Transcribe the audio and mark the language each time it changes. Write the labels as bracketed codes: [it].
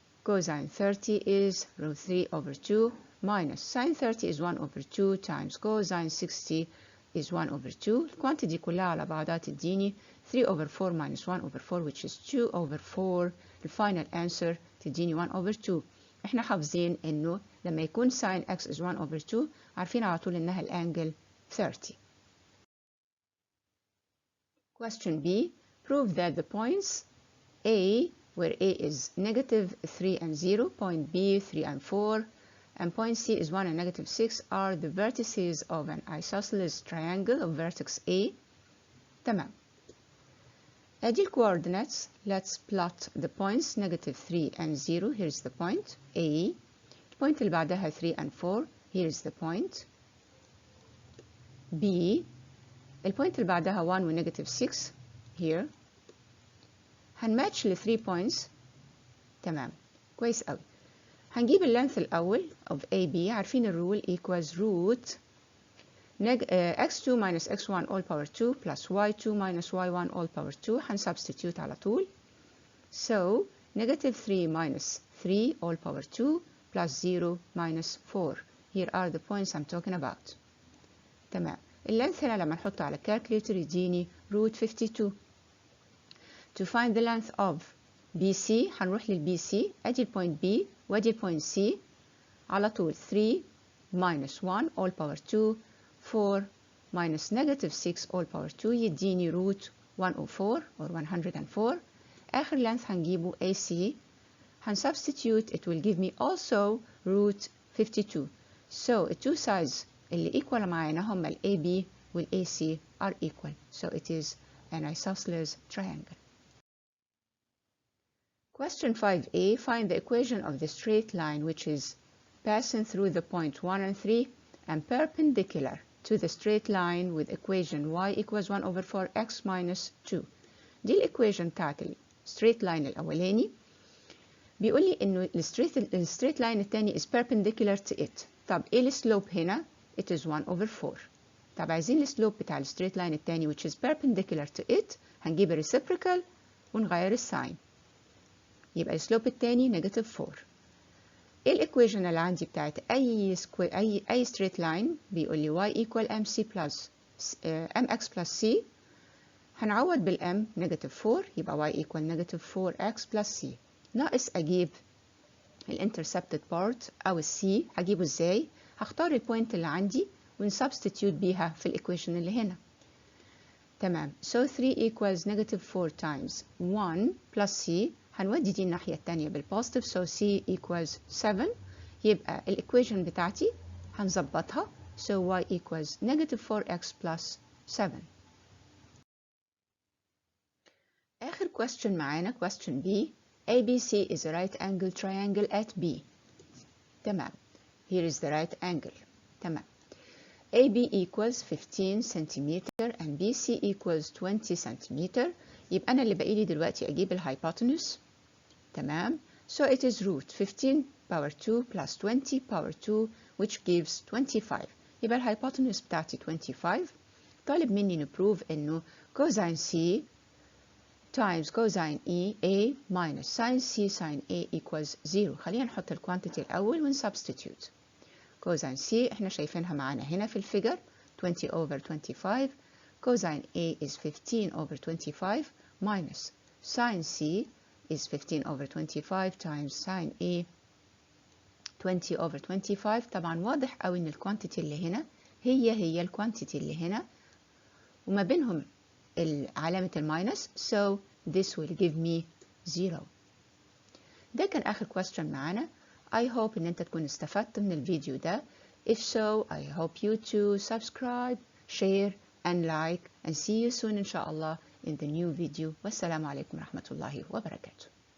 [en] Cosine 30 is root 3 over 2 minus sine 30 is 1 over 2 times cosine 60 is 1 over 2. [ar] الquantity كلها على بعضها تديني [en] 3 over 4 minus 1 over 4, which is 2 over 4. The final answer [ar] تديني [en] 1 over 2. [ar] احنا حافظين انه لما يكون [en] sin x is 1 over 2 [ar] عارفين على طول انها الانجل 30. [en] Question B. Prove that the points A, where A is -3 and 0, point B 3 and 4, and point C is 1 and negative 6 are the vertices of an isosceles triangle of vertex A. [ar] تمام. ادي ال coordinates. [en] Let's plot the points negative 3 and 0. Here's the point A. [ar] البوينت اللي بعدها [en] 3 and 4. Here's the point B. [ar] البوينت اللي بعدها 1 و [en] negative 6 here. [ar] هنماتش ل 3 points. تمام. كويس قوي. هنجيب اللينث الأول [en] of AB. [ar] عارفين الرول [en] equals root x2 minus x1 all power 2 plus y2 minus y1 all power 2. [ar] هنسبستيتيوت على طول. [en] So negative 3 minus 3 all power 2 plus 0 minus 4. Here are the points I'm talking about. [ar] تمام. اللينث هنا لما نحطه على calculator يديني root 52. [en] To find the length of BC [ar] هنروح للBC. ادي البوينت B وادي البوينت C. على طول [en] 3 minus 1 all power 2 4 minus negative 6 all power 2 [ar] يديني [en] root 104 or 104. [ar] آخر [en] length [ar] هنجيبه AC. هنسبستيتيوت [en] it will give me also root 52. So the two sides [ar] اللي [en] equal [ar] معانا هما ال AB وال AC [en] are equal. So it is an isosceles triangle. Question 5a. Find the equation of the straight line which is passing through the point 1 and 3 and perpendicular to the straight line with equation y equals 1 over 4x minus 2. [ar] دي الإيكويشن بتاعت الستريت لاين الأولاني. بيقول لي إنه الستريت لاين التاني is perpendicular to it. طب إيه السلوب هنا؟ [en] It is 1 over 4. [ar] طب عايزين السلوب بتاع الستريت لاين التاني [en] which is perpendicular to it. [ar] هنجيب الريسيبريكال ونغير الساين. يبقى السلوب التاني نيجاتيف 4. ايه الايكويشن اللي عندي بتاعت اي ستريت لاين؟ بيقول لي [en] y equal mc plus mx plus c. [ar] هنعوض بالm نيجاتيف 4 يبقى y equal نيجاتيف 4x plus c. ناقص اجيب الانترسبتد بارت او السي. هجيبه ازاي؟ هختار البوينت اللي عندي ونسبستيتيوت بيها في الايكويشن اللي هنا. تمام. [en] So 3 equals negative 4 times 1 plus c. [ar] هنودي دي الناحية التانية بالبوزيتيف. [en] So c equals 7. [ar] يبقى الإيكويشن بتاعتي هنظبطها. [en] So y equals negative 4x plus 7. آخر question معانا question B. ABC is a right angle triangle at B. [ar] تمام. [en] Here is the right angle. تمام. AB equals 15 centimeter and BC equals 20 centimeter. [ar] يبقى أنا اللي باقي لي دلوقتي أجيب الهايبوتنس. تمام. [en] So it is root 15 power 2 plus 20 power 2 which gives 25. [ar] يبقى الهايبوتنس بتاعتي 25. طالب مني نبروف إنه [en] cosine C times cosine A minus sin C sin A equals 0. [ar] خلينا نحط الكوانتيتي الأول ونسبستيتيوت. cosine C احنا شايفينها معانا هنا في الفيجر 20 over 25. [en] cosine A is 15 over 25 minus sin C is 15 over 25 times sin A 20 over 25. [ar] طبعا واضح قوي ان الكوانتيتي اللي هنا هي الكوانتيتي اللي هنا وما بينهم علامة الماينس. [en] So this will give me 0. [ar] ده كان آخر question معانا. [en] I hope [ar] ان انت تكون استفدت من الفيديو ده. [en] If so, I hope you to subscribe, share and like and see you soon إن شاء الله in the new video. [ar] والسلام عليكم ورحمة الله وبركاته.